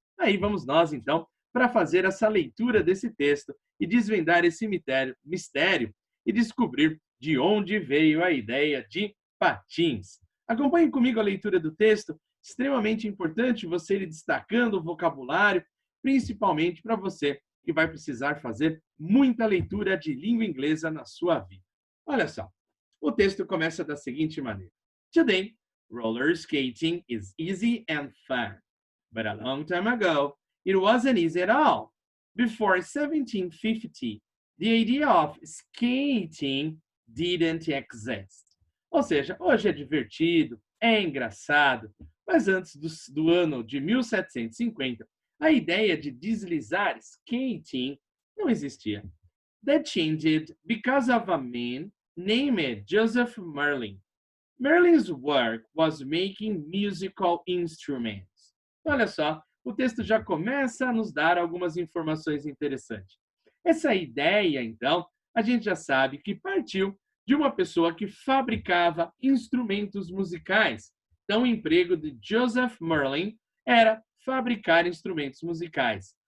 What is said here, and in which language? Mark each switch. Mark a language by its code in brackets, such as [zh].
[pt] Aí vamos nós, então, para fazer essa leitura desse texto e desvendar esse mistério e descobrir de onde veio a ideia de patins. Acompanhe comigo a leitura do texto, extremamente importante você ir destacando o vocabulário, principalmente para você que vai precisar fazer muita leitura de língua inglesa na sua vida. Olha só, o texto começa da seguinte maneira. [en] Today, roller skating is easy and fun. But a long time ago, it wasn't easy at all. Before 1750, the idea of skating didn't exist. [pt] Ou seja, hoje é divertido, é engraçado, mas antes do ano de 1750, a ideia de deslizar, skating, não existia. [en] That changed because of a man named Joseph Merlin. Merlin's work was making musical instruments. [pt] Olha só, o texto já começa a nos dar algumas informações interessantes. Essa ideia, então, a gente já sabe que partiu de uma pessoa que fabricava instrumentos musicais. Então, o emprego de Joseph Merlin era fabricar instrumentos musicais.